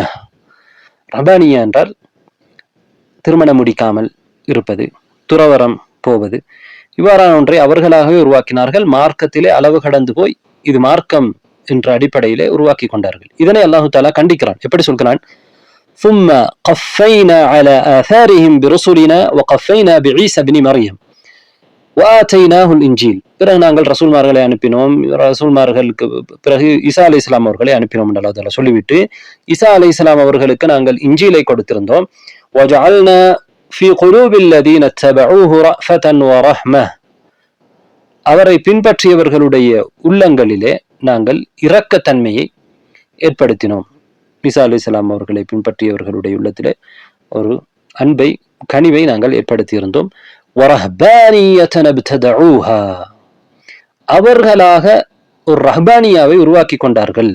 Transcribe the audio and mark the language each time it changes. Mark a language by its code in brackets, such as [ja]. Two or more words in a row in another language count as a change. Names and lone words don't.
[ta] ரஹ்பானியா என்றால் திருமணம் முடிக்காமல் இருப்பது, துறவரம் போவது, இவ்வாறான ஒன்றை அவர்களாகவே உருவாக்கினார்கள். மார்க்கத்திலே அளவு கடந்து போய் இது மார்க்கம் என்ற அடிப்படையிலே உருவாக்கி கொண்டார்கள். இதனை அல்லாஹு தஆலா கண்டிக்கிறான். எப்படி சொல்கிறான்? [ar] ثم قفينا على آثارهم برسلنا وقفينا بعيسى ابن مريم وآتيناه الإنجيل. [ta] பிறகு நாங்கள் ரசூல்மார்களை அனுப்பினோம், ரசூல்மார்களுக்கு பிறகு ஈசா அலைஹிஸ்ஸலாம் அவர்களை அனுப்பினோம் என்று அல்லாஹ் தஆலா சொல்லிவிட்டு, ஈசா அலைஹிஸ்ஸலாம் அவர்களுக்கு நாங்கள் இன்ஜீலை கொடுத்திருந்தோம். [ar] وجعلنا في قلوب الذين اتبعوه رأفة ورحمة, [ta] அவரை பின்பற்றியவர்களுடைய உள்ளங்களிலே நாங்கள் இரக்கத்தன்மையை ஏற்படுத்தினோம். ஈசா அலைஹிஸ்ஸலாம் அவர்களை பின்பற்றியவர்களுடைய உள்ளத்திலே ஒரு அன்பை, கனிவை நாங்கள் ஏற்படுத்தியிருந்தோம். [ar] ورهبانية ابتدعوها, [ta] அவர்களாக ஒரு ரஹ்பானியாவை உருவாக்கி கொண்டார்கள்.